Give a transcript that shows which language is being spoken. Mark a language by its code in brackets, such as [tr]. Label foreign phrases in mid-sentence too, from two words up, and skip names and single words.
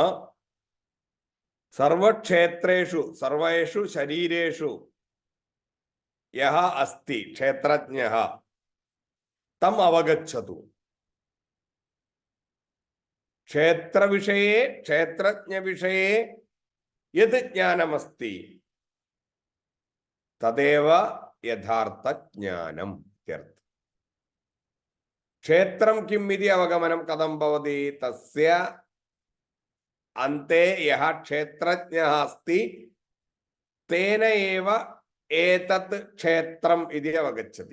[sa] सर्वक्षेत्रेषु सर्वेषु शरीरेषु यः अस्ति क्षेत्रज्ञः तम् अवगच्छतु क्षेत्रविषये क्षेत्रज्ञविषये യത് ജ്ഞാനമസ്തി തദേവ യഥാർത്ഥ ജ്ഞാനം. ക്ഷേത്രം കിം ഇതി അവഗമനം കഥം ഭവതി? തസ്യ അന്തേ യഹ ക്ഷേത്രജ്ഞഃ അസ്തി തേന ഏവ ഏതത് ക്ഷേത്രം ഇതി അവഗച്ഛതി.